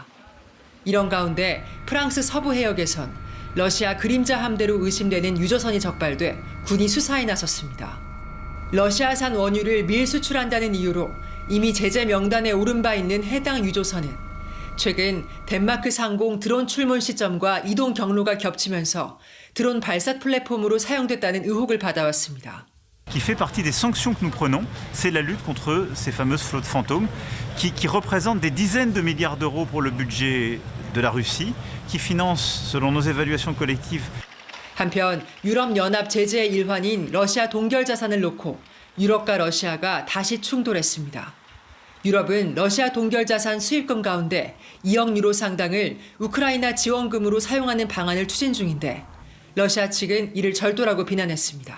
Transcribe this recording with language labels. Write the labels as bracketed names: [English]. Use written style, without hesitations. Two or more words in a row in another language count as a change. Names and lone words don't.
[Korean] 이런 가운데 프랑스 서부 해역에선 러시아 그림자 함대로 의심되는 유조선이 적발돼 군이 수사에 나섰습니다. 러시아산 원유를 밀수출한다는 이유로 이미 제재 명단에 오른 바 있는 해당 유조선은 최근 덴마크 상공 드론 출몰 시점과 이동 경로가 겹치면서 드론 발사 플랫폼으로 사용됐다는 의혹을 받아왔습니다. [French] Qui fait partie des sanctions que nous prenons, c'est la lutte contre ces fameuses flottes fantômes qui représentent des dizaines de milliards d'euros pour le budget de la Russie, qui financent, selon nos évaluations collectives. [Korean] 한편 유럽연합 제재의 일환인 러시아 동결 자산을 놓고 유럽과 러시아가 다시 충돌했습니다. 유럽은 러시아 동결 자산 수입금 가운데 2억 유로 상당을 우크라이나 지원금으로 사용하는 방안을 추진 중인데 러시아 측은 이를 절도라고 비난했습니다.